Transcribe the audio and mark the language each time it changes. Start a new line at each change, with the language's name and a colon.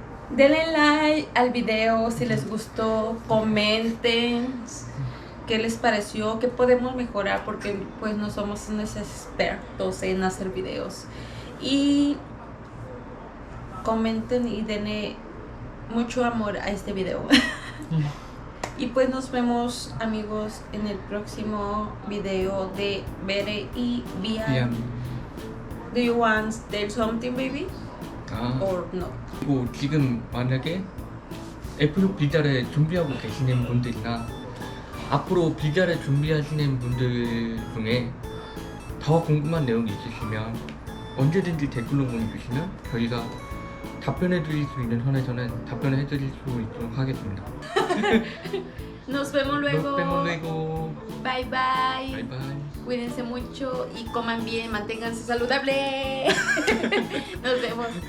Spanish: Denle like al video si les gustó, comenten qué les pareció, qué podemos mejorar, porque pues no somos unos expertos en hacer videos. Y comenten y denle mucho amor a este video. Y pues nos vemos, amigos, en el próximo video de Bere y Bian.
English: Do you want to tell something, baby? Or no?
Korean: 그리고 지금 만약에 F6 비자를 준비하고 계시는 분들이나 앞으로 비자를 준비하시는 분들 중에 더 궁금한 내용이 있으시면 언제든지 댓글로 보내주시면 저희가 답변해 드릴 수 있는 선에서는 답변을 해 드릴 수 있도록 하겠습니다.
Spanish: Nos vemos luego. Nos vemos luego.
English: Bye bye. Bye bye.
Spanish: Cuídense mucho y coman bien, manténganse saludables. Nos vemos.